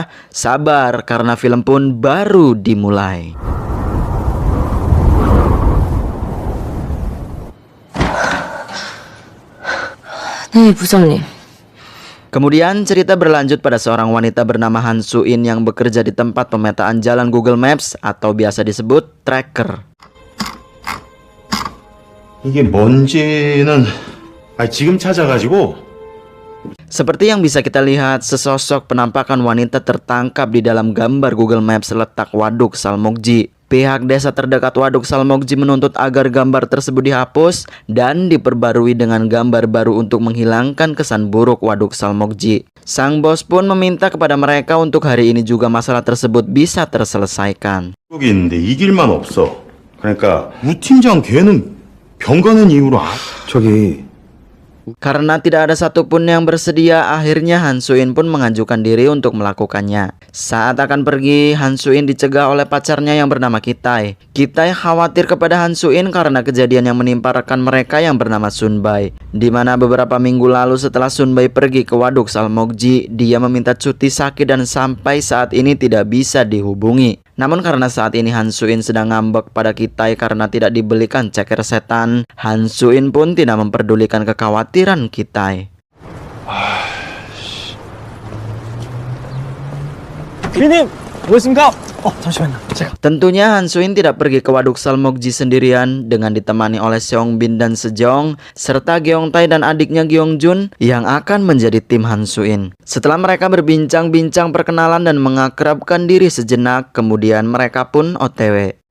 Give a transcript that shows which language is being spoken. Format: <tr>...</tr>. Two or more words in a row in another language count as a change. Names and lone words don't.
<id>Sabar, karena film pun baru dimulai.</id> <ko>네, 부장님.</ko> <id>Kemudian cerita berlanjut pada seorang wanita bernama Han Su-in yang bekerja di tempat pemetaan jalan Google Maps atau biasa disebut tracker.</id> <ko>이게 뭔지는 지금 찾아가지고</ko> <id>Seperti yang bisa kita lihat, sesosok penampakan wanita tertangkap di dalam gambar Google Maps letak waduk Salmokji. Pihak desa terdekat waduk Salmokji menuntut agar gambar tersebut dihapus dan diperbarui dengan gambar baru untuk menghilangkan kesan buruk waduk Salmokji. Sang bos pun meminta kepada mereka untuk hari ini juga masalah tersebut bisa terselesaikan.</id> <ko>여기 있는데 이길만 없어. 그러니까 우 팀장 걔는 병 가는 이유로 저기</ko> <id>Karena tidak ada satupun yang bersedia, akhirnya Han Su-in pun mengajukan diri untuk melakukannya. Saat akan pergi, Han Su-in dicegah oleh pacarnya yang bernama Kitai. Kitai khawatir kepada Han Su-in karena kejadian yang menimpa rekan mereka yang bernama Sunbai. Di mana beberapa minggu lalu setelah Sunbai pergi ke waduk Salmokji, dia meminta cuti sakit dan sampai saat ini tidak bisa dihubungi. Namun karena saat ini Han Su-in sedang ngambek pada Kitai karena tidak dibelikan ceker setan, Han Su-in pun tidak memperdulikan kekhawatiran Kitai.</id> <ko>피디님, 뭐했습니까? 잠시만요.</ko> <id>Tentunya Han Su-in tidak pergi ke waduk Salmokji sendirian dengan ditemani oleh Seong Bin dan Sejong serta Gyeong Tae dan adiknya Gyeong Jun yang akan menjadi tim Han Su-in. Setelah mereka berbincang-bincang perkenalan dan mengakrabkan diri sejenak, kemudian mereka pun OTW.</id>